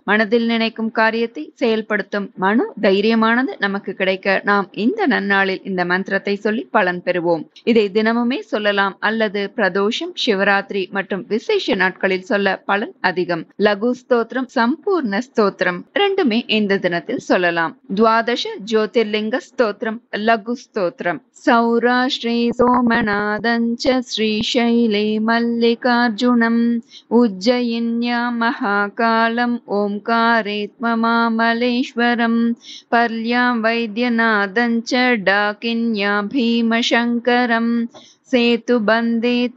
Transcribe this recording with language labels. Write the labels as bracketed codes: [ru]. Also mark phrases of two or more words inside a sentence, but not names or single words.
[ta] மனதில் நினைக்கும் காரியத்தை செயல்படுத்தும் மனு தைரியமானது நமக்கு கிடைக்க நாம் இந்த நன்னாளில் இந்த மந்திரத்தை சொல்லி பலன் பெறுவோம். இதை தினமுமே சொல்லலாம் அல்லது பிரதோஷம், சிவராத்திரி மற்றும் விசேஷ நாட்களில் சொல்ல பலன் அதிகம். லகு ஸ்தோத்திரம், சம்பூர்ண ஸ்தோத்திரம் ரெண்டுமே இந்த தினத்தில் சொல்லலாம். [sa] द्वादश ज्योतिर्लिंग स्तोत्रम लघु स्तोत्रम सौराष्ट्रे सोमनाथं च श्रीशैले मल्लिकार्जुनम् उज्जयिन्या महाकालम् ओंकारेत्ममामलेश्वरम् पर्यां वैद्यनाथं च डाकिन्या भीमशङ्करम् सेतुबन्धे तु